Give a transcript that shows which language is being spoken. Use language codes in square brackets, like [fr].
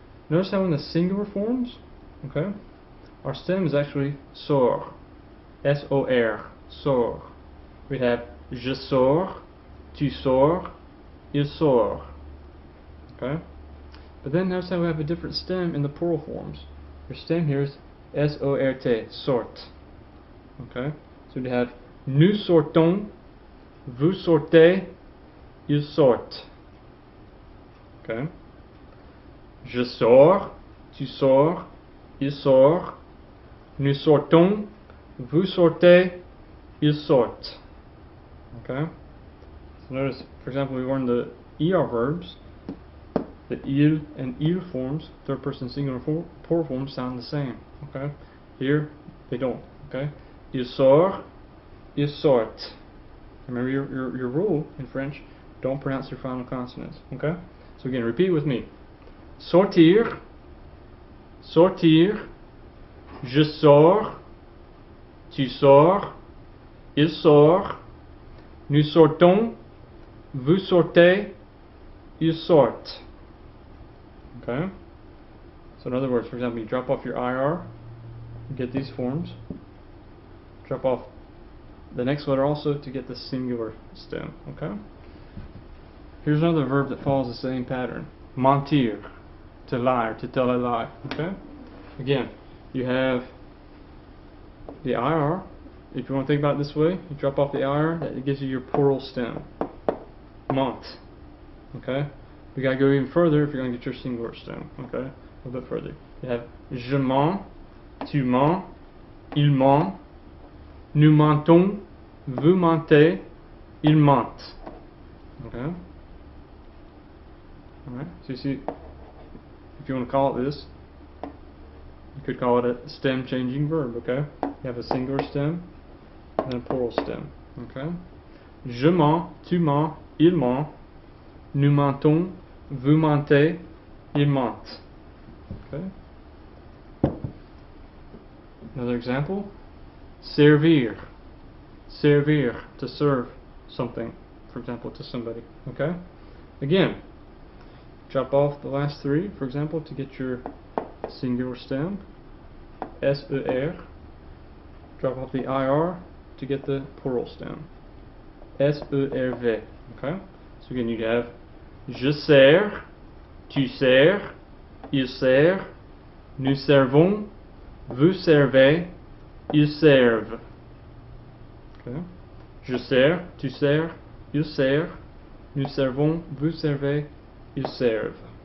[en] Notice how in the singular forms, okay, our stem is actually sors, S-O-R, sors. We have [fr] je sors, tu sors, il sort. Okay? [en] But then notice how we have a different stem in the plural forms. Your stem here is S-O-R-T, sort. Okay? So we have [fr] nous sortons, vous sortez, il sort. Okay? Je sors, tu sors, il sort, nous sortons, vous sortez, il sort. [en] Okay? So notice, for example, we learned the ER verbs. The il and il forms, third person singular plural forms, sound the same. Okay? Here, they don't. Okay? [fr] Il sort, il sort. [en] Remember your rule in French, don't pronounce your final consonants. Okay? So again, repeat with me. [fr] Sortir, sortir, je sors, tu sors, il sort, nous sortons, vous sortez, il sort. [en] Okay? So in other words, for example, you drop off your IR, you get these forms. Drop off the next letter also to get the singular stem. Okay? Here's another verb that follows the same pattern. Mentir, to lie, or to tell a lie. Okay? Again, you have the IR. If you want to think about it this way, you drop off the IR, that gives you your plural stem. Ment. Okay? We gotta go even further if you're gonna get your singular stem. Okay? A little bit further. You have [fr] je mens, tu mens, il ment, nous mentons, vous mentez, il ment. Okay? [en] Alright, so you see, if you want to call it this, you could call it a stem changing verb. Okay? You have a singular stem and a plural stem. Okay? [fr] Je mens, tu mens, il ment, nous mentons, vous mentez, il ment. [en] Okay? Another example. Servir. Servir, to serve something, for example, to somebody. Okay? Again, drop off the last 3, for example, to get your singular stem. S-E-R. Drop off the IR to get the plural stem. S-E-R-V. Okay? So again, you have [fr] je sers, tu sers, il sert, nous servons, vous servez, ils servent. Okay. Je sers, tu sers, il sert, nous servons, vous servez, ils servent.